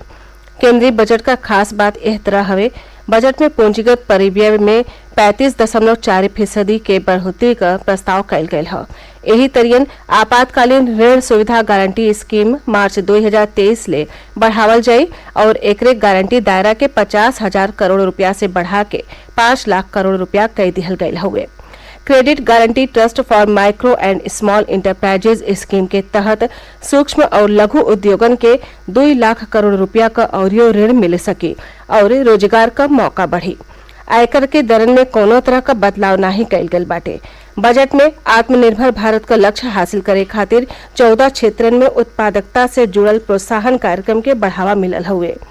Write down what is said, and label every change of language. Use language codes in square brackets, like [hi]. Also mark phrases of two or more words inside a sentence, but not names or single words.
[bho] केंद्रीय बजट का खास बात एह तरह हवे, बजट में पूंजीगत परिव्यय में 35.4% के बढ़ोतरी का प्रस्ताव कयल गयल है। यही तरियन आपातकालीन ऋण सुविधा गारंटी स्कीम मार्च 2023 ले बढ़ावल जाई और एकरे गारंटी दायरा के 50,000 करोड़ रुपया से बढ़ा के 5 लाख करोड़ रुपया कई दिहल गयल हुए। क्रेडिट गारंटी ट्रस्ट फॉर माइक्रो एंड स्मॉल इंटरप्राइजेज स्कीम के तहत सूक्ष्म और लघु उद्योगन के 2 लाख करोड़ रुपया का औरियो ऋण मिल सकी और रोजगार का मौका बढ़ी। आयकर के दरन में कोनो तरह का बदलाव नहीं कयल गयल बाटे। बजट में आत्मनिर्भर भारत का लक्ष्य हासिल करे खातिर 14 क्षेत्रन में उत्पादकता से जुड़ल प्रोत्साहन कार्यक्रम के बढ़ावा मिलल हुए।